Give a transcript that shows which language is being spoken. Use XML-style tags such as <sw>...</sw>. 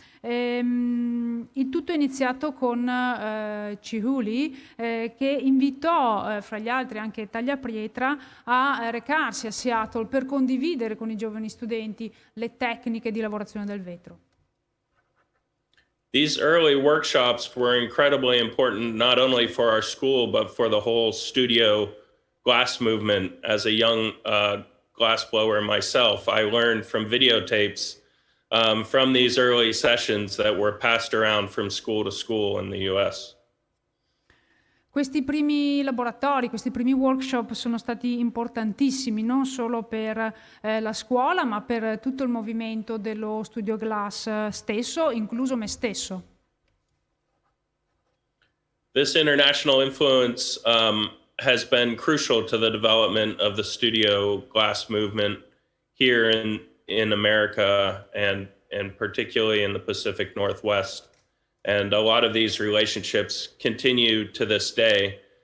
<it>Il tutto è iniziato con Chihuly che invitò fra gli altri anche Tagliapietra a recarsi a Seattle per condividere con i giovani studenti le tecniche di lavorazione del vetro.</it> <en>These early workshops were incredibly important not only for our school but for the whole studio glass movement. As a young glassblower myself, I learned from videotapes from these early sessions that were passed around from school to school in the US.</en> <it>Questi primi laboratori, questi primi workshop sono stati importantissimi non solo per la scuola ma per tutto il movimento dello studio Glass stesso, incluso me stesso.</it> <en>This international influence has been crucial to the development of the studio glass movement here in America and particularly in the Pacific Northwest. And a lot of these relationships continue to this day.</en>